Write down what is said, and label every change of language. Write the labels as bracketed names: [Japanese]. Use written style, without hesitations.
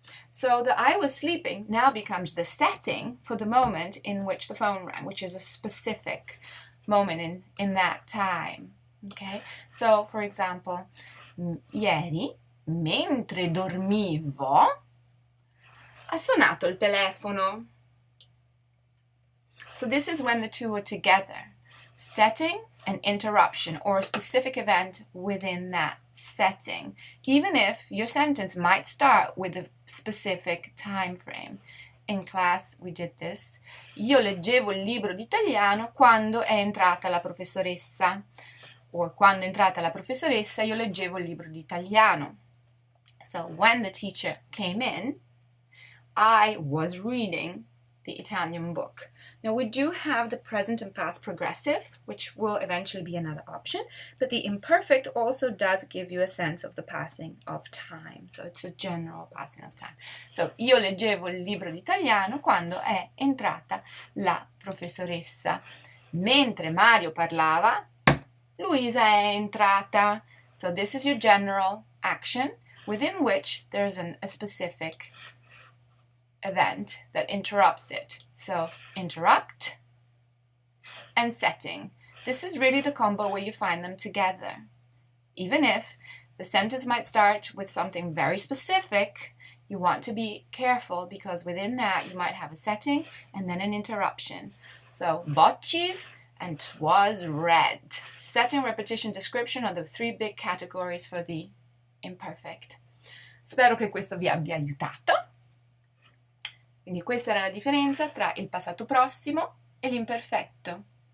[English] So the I was sleeping now becomes the setting for the moment in which the phone rang, which is a specific moment in that time. Okay? So, for example, [Italian] ieri, mentre dormivo, ha suonato il telefono. [English] So this is when the two are together. Setting and interruption, or a specific event within that setting, even if your sentence might start with a specific time frame. In class we did this. [Italian] Io leggevo il libro d'italiano quando è entrata la professoressa. Or quando è entrata la professoressa io leggevo il libro d'italiano. [English] So when the teacher came in, I was reading the Italian book. Now we do have the present and past progressive, which will eventually be another option, but the imperfect also does give you a sense of the passing of time. So it's a general passing of time. [Italian] So io leggevo il libro di italiano quando è entrata la professoressa. Mentre Mario parlava, Luisa è entrata. [English] So this is your general action within which there's a specific event that interrupts it. So interrupt and setting. This is really the combo where you find them together. Even if the sentence might start with something very specific, you want to be careful because within that you might have a setting and then an interruption. So boccies and 'twas red. Setting, repetition, description are the three big categories for the imperfect. [Italian] Spero che questo vi abbia aiutato. Quindi questa era la differenza tra il passato prossimo e l'imperfetto.